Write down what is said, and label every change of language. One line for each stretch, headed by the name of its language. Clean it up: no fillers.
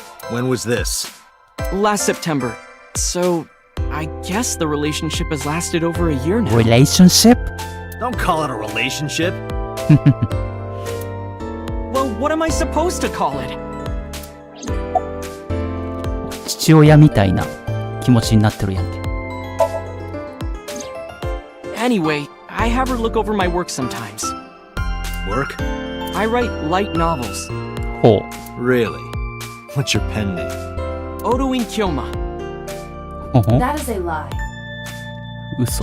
English: When was this? last September. So, I guess the relationship has lasted over a year now. relationship? Don't call it a relationship. Well, what am I supposed to call it?
Japanese: 父親みたいな気持ちになってるやんけ。
English: Anyway, I have her look over my work sometimes. Work? I write light novels.
Japanese: ほう。
English: Really? What's your pen name? Odoin Kyoma.
Japanese: ほほ。
English: That is a lie.
Japanese: 嘘。